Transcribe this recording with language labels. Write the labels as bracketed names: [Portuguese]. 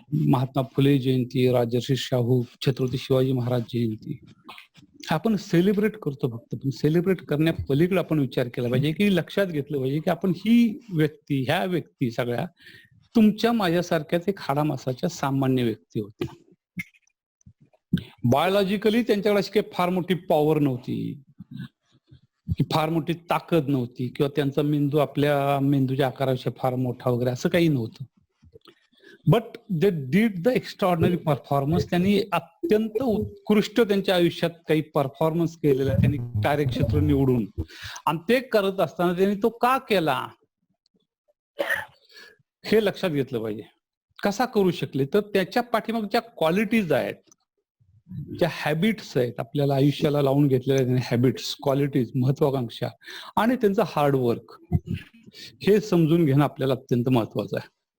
[Marathi] महात्मा फुले जयंती, राजर्षी शाहू, छत्रपती शिवाजी महाराज जयंती आपण सेलिब्रेट करतो फक्त, पण सेलिब्रेट करण्यापलीकडे आपण विचार केला पाहिजे की लक्षात घेतलं पाहिजे की आपण ह्या व्यक्ती सगळ्या तुमच्या माझ्यासारख्याच एक हाडामासाच्या सामान्य व्यक्ती होत्या. बायोलॉजिकली त्यांच्याकडे अशी काही फार मोठी पॉवर नव्हती, की फार मोठी ताकद नव्हती, किंवा त्यांचा मेंदू आपल्या मेंदूच्या आकारापेक्षा फार मोठा वगैरे असं काही नव्हतं. [English] But they did the extraordinary performance. [Marathi] त्यांनी अत्यंत उत्कृष्ट त्यांच्या आयुष्यात काही परफॉर्मन्स केलेला, त्यांनी कार्यक्षेत्र निवडून, आणि ते करत असताना त्यांनी तो का केला हे लक्षात घेतलं पाहिजे. कसा करू शकले, तर त्याच्या पाठीमाग ज्या क्वालिटीज आहेत, ज्या हॅबिट्स आहेत, आपल्याला आयुष्याला लावून घेतलेल्या हॅबिट्स, क्वालिटीज, महत्वाकांक्षा आणि त्यांचं हार्डवर्क, हे समजून घेणं आपल्याला अत्यंत महत्वाचं आहे.